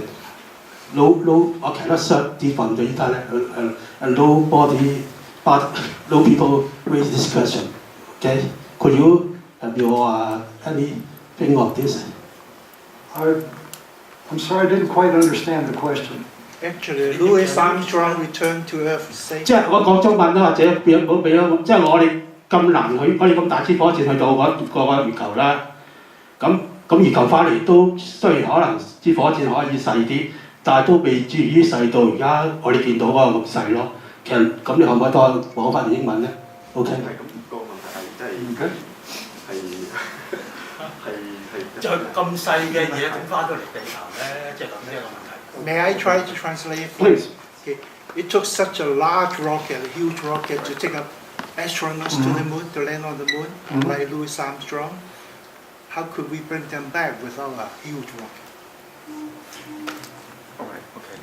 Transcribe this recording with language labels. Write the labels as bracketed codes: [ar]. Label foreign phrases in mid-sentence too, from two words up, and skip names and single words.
[en] I cannot search from the internet, and nobody, but no people raise this question. Okay? Could you have your anything of this? I'm sorry, I didn't quite understand the question. Actually, Louis Armstrong returned to Earth safe. [yue] 即係我講中文啦，或者俾我即係我哋咁難去，我哋咁大支火箭去到個月球啦。咁月球翻嚟都雖然可能支火箭可以細啲，但係都未至於細到而家我哋見到嗰個咁細咯。其實咁你可唔可以多講翻英文咧 ？OK。係咁個問題係就咁細嘅嘢點翻到嚟地球咧？即係咁呢一個問題。 [en] May I try to translate? Please. Okay. It took such a large rocket, a huge rocket, to take up astronauts to the moon, to land on the moon, like Louis Armstrong. How could we bring them back without a huge rocket? All right. Okay.